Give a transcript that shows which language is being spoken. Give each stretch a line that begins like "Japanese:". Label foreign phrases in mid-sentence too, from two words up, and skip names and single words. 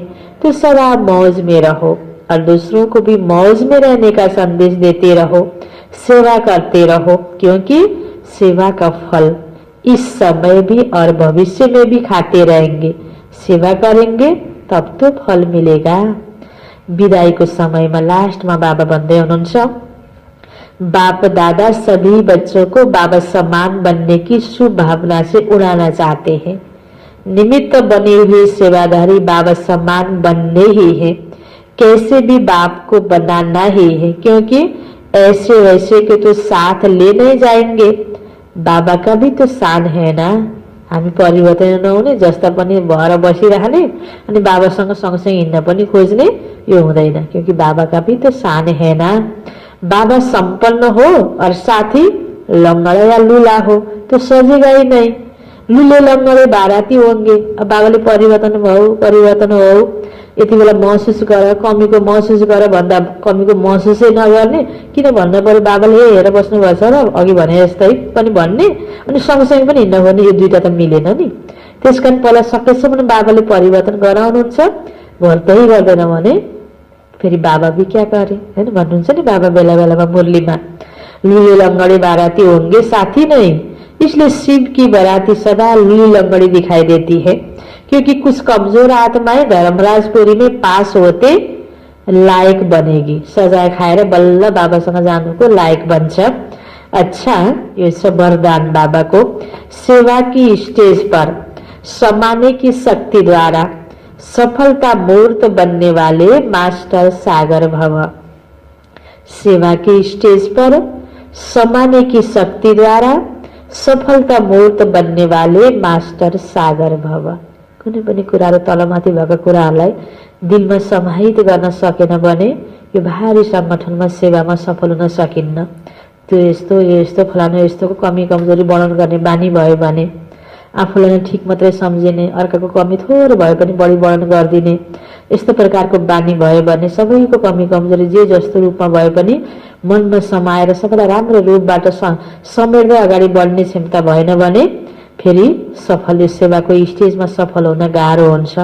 Hindi: तो सदा मौज में रहो और दूसरों को भी मौज में रहने का संदेश देते रहो, सेवा करते रहो, क्योंकि सेवा का फल इस समय भी और भविष्य में भी खाते रहेंगे। सेवा करेंगे तब तो फल मिलेगा।
Nepali: विदाईको समयमा लास्टमा बाबा भन्दै हुनुहुन्छ,
Hindi: बाप दादा सभी बच्चों को बाबा समान बनने की शुभ भावना से उड़ाना चाहते हैं। निमित्त बने हुए सेवाधारी बाबा समान बनने ही है, कैसे भी बाप को बनाना ही है, क्योंकि ऐसे वैसे के तो साथ ले नहीं जाएंगे। बाबा का भी तो शान है ना।
Nepali: हामी परिवर्तन नहुने, जस्ता पनि भएर बसिरहने अनि बाबासँग सँगसँगै हिँड्न पनि खोज्ने, यो हुँदैन,
Hindi: क्योंकि बाबा का भी तो शान है ना। बाबा संपन्न हो और साथी लंगड़ा या लूला हो तो सजेगा ही नहीं। लूले लंगड़े बाराती होंगे।
Nepali: अब बाबाले परिवर्तन हो यति बेला महसुस गर, कमीको महसुस गर भन्दा कमीको महसुसै नगर्ने, किन भन्नु पर्यो बाबाले हेरेर बस्नुभएछ र अघि भने जस्तै पनि भन्ने, अनि सँगसँगै पनि हिँड्न भन्ने, यो दुईटा त मिलेन नि। त्यसकारण पहिला सकेसम्म बाबाले परिवर्तन गराउनुहुन्छ, गर्दै गर्दैन भने फेरि
Hindi: बाबा भी क्या करे,
Nepali: हैन भन्नुहुन्छ नि बाबा बेला बेलामा मुरलीमा,
Hindi: लुले लंगड़े बाराती होंगे साथी नहीं। इसलिए शिव की बाराती सदा लुली लंगड़ी दिखाई देती है, क्योंकि कुछ कमजोर आत्माएं धर्मराजपुरी में पास होते लायक बनेगी।
Nepali: सजाय खाएर बल्ल बाबासँग जानुको लायक बन्छ। अच्छा, यो छ वरदान बाबाको।
Hindi: सेवा की स्टेज पर समाने की शक्ति द्वारा सफलता मूर्त बनने वाले मास्टर सागर भव। सेवा की स्टेज पर समाने की शक्ति द्वारा सफलता मूर्त बनने वाले मास्टर सागर भव।
Nepali: कुनै पनि कुराहरु तलमाथि भएका कुराहरूलाई दिलमा समाहित गर्न सकेन भने यो भारी संगठनमा सेवामा सफल हुन सकिन्न। त्यो यस्तो यो यस्तो फलानु यस्तोको कमी कमजोरी वर्णन गर्ने बानी भयो भने आफूलाई ठिक मात्रै सम्झिने, अर्काको कमी थोरै भए पनि बढी वर्णन गरिदिने, यस्तो प्रकारको बानी भयो भने सबैको कमी कमजोरी जे जस्तो रूपमा भए पनि मनमा समाएर सबैलाई राम्रो रूपबाट समेट्दै अगाडि बढ्ने क्षमता भएन भने फेरि सफल सेवाको स्टेजमा सफल हुन गाह्रो हुन्छ।